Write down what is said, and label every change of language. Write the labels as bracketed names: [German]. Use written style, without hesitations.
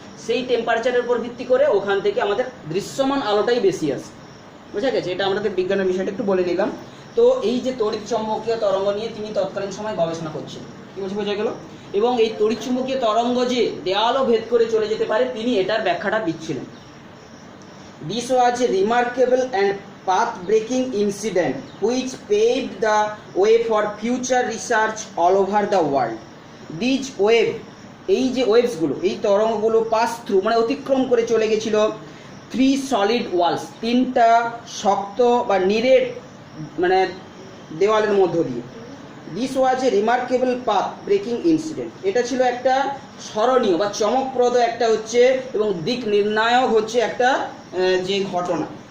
[Bangla] সেই টেম্পারেচারের উপর ভিত্তি করে ওখান থেকে আমাদের দৃশ্যমান আলোটাই বেশি আসে, বুঝা গেছে। এটা আমাদের বিজ্ঞানের বিষয়টা একটু বলে নিলাম। তো এই যে তড়িৎ চুম্বকীয় তরঙ্গ নিয়ে তিনি তৎকালীন সময় গবেষণা করছেন, কি বোঝা গেল। এবং এই তড়িৎ চুম্বকীয় তরঙ্গ যে দেয়ালও ভেদ করে চলে যেতে পারে, তিনি এটার ব্যাখ্যাটা দিচ্ছিলেন। [English] This was a remarkable and path-breaking incident which paved the way for future research all over the world. These wave, [Bangla] এই যে ওয়েভসগুলো, এই তরঙ্গগুলো [English] pass through [Bangla] মানে অতিক্রম করে চলে গেছিল [English] 3 solid walls, [Bangla] 3টা শক্ত বা নিরেট মানে দেওয়ালের মধ্য দিয়ে। [English] this was a remarkable path breaking incident, [Bangla] এটা ছিল একটা স্মরণীয় বা চমকপ্রদ একটা হচ্ছে এবং দিক নির্ণায়ক হচ্ছে একটা যে ঘটনা।